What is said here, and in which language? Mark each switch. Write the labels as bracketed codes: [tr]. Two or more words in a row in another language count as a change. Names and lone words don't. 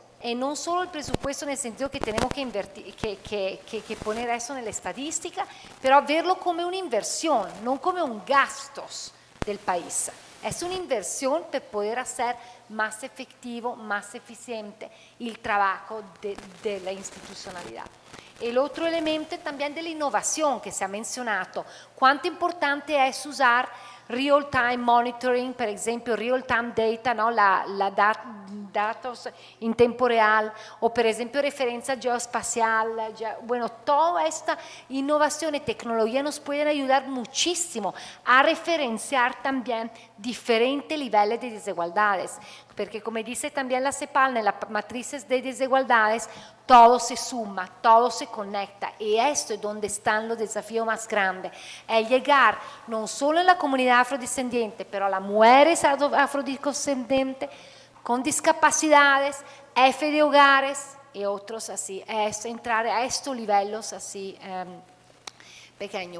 [es] Y no solo el presupuesto en el sentido que tenemos que invertir, que poner eso en la estadística, pero verlo como una inversión, no como un gastos del país. Es una inversión para poder hacer más efectivo, más eficiente el trabajo de la institucionalidad. El otro elemento también de la innovación que se ha mencionado, cuánto importante es usar [en] real-time monitoring, [es] per esempio [en] real-time data, [es] ¿no? Datos en tiempo real, o [it] per esempio [es] referencia geoespacial, bueno, toda esta innovación y tecnología nos pueden ayudar muchísimo a referenciar también diferentes niveles de desigualdades, porque como dice también la CEPAL, en las matrices de desigualdades, todo se suma, todo se conecta, y esto es donde están los desafíos más grandes, es llegar no solo en la comunidad afrodescendiente, pero a las mujeres afrodescendientes, con discapacidades, F de hogares y otros así, es entrar a estos niveles así pequeños.